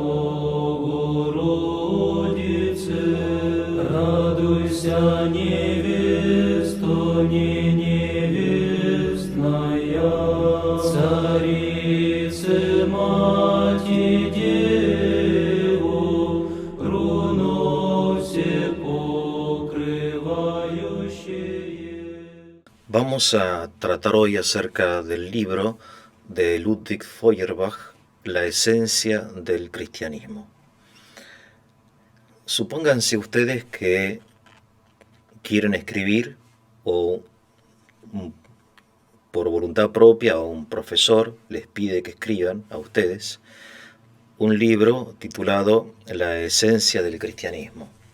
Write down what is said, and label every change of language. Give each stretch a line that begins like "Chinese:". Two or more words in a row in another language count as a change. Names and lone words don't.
Church Slavic: Богородице, радуйся, невесто, не невестная, Царице, Мати, Деву, руно все покрывающее.
Spanish: Vamos a tratar hoy acerca del libro de Ludwig Feuerbach, La esencia del cristianismo. Supónganse ustedes que quieren escribir o por voluntad propia o un profesor les pide que escriban a ustedes un libro titulado La esencia del cristianismo.